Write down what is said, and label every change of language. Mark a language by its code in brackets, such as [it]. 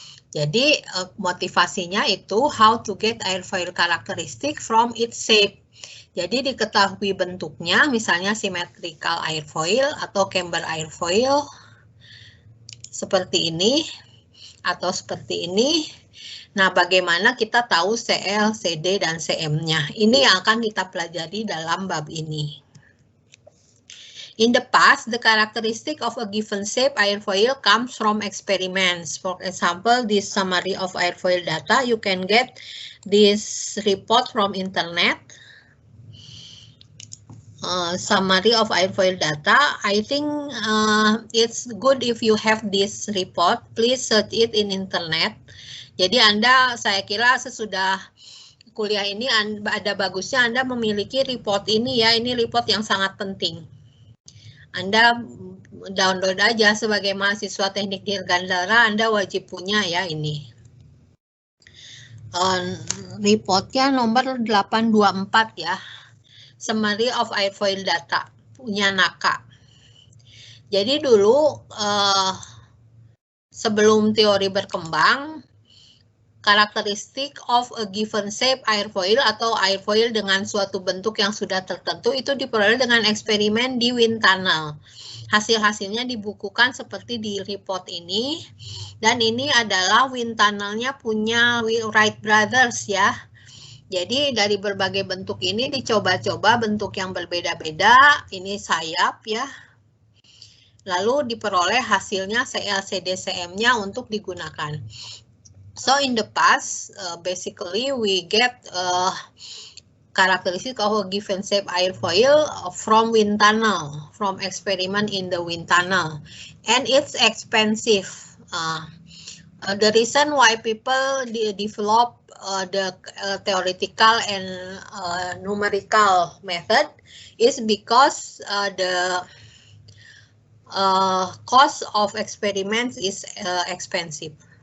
[id] Jadi motivasinya itu [en] how to get airfoil characteristic from its shape. [id] Jadi diketahui bentuknya, misalnya symmetrical airfoil atau camber airfoil seperti ini atau seperti ini. Nah, bagaimana kita tahu CL, CD, dan CM-nya? Ini yang akan kita pelajari dalam bab ini. [en] In the past, the characteristic of a given shape airfoil comes from experiments. For example, this summary of airfoil data, you can get this report from internet. Summary of airfoil data, I think it's good if you have this report. Please search it in internet. [id] Jadi saya kira sesudah kuliah ini ada bagusnya Anda memiliki report ini ya. Ini report yang sangat penting. Anda download aja sebagai mahasiswa teknik dirgantara, Anda wajib punya ya ini. Reportnya nomor 824 ya. Summary of airfoil data, punya NACA. Jadi dulu sebelum teori berkembang, karakteristik [en] of a given shape airfoil [id] atau airfoil dengan suatu bentuk yang sudah tertentu itu diperoleh dengan eksperimen di wind tunnel. Hasil-hasilnya dibukukan seperti di report ini. Dan ini adalah wind tunnelnya punya Wright Brothers ya. Jadi dari berbagai bentuk ini dicoba-coba bentuk yang berbeda-beda. Ini sayap ya. Lalu diperoleh hasilnya CL, CD, CM-nya untuk digunakan. [en] So in the past, basically we get characteristic of a given shape airfoil from wind tunnel, from experiment in the wind tunnel, and it's expensive. The reason why people develop the theoretical and numerical method is because the cost of experiments is expensive.